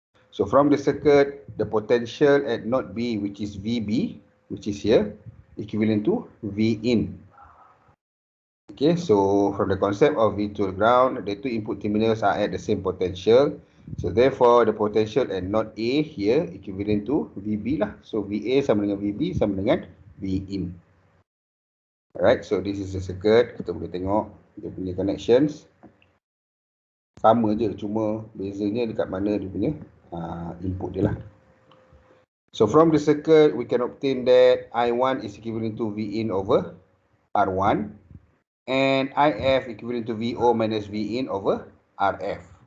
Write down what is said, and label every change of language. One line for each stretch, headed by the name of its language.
English: So from the circuit, the potential at node B, which is VB, which is here, equivalent to V in. Okay, so from the concept of V to ground, the two input terminals are at the same potential. So therefore, the potential at node A here equivalent to VB lah.
Malay: So VA sama dengan VB sama dengan V in.
English: Alright, so this is the circuit.
Malay: Kita boleh tengok dia punya connections. Sama je, cuma bezanya dekat mana dia punya input dia lah.
English: So from the circuit, we can obtain that I1 is equivalent to V in over R1 and IF equivalent to VO minus V in over RF.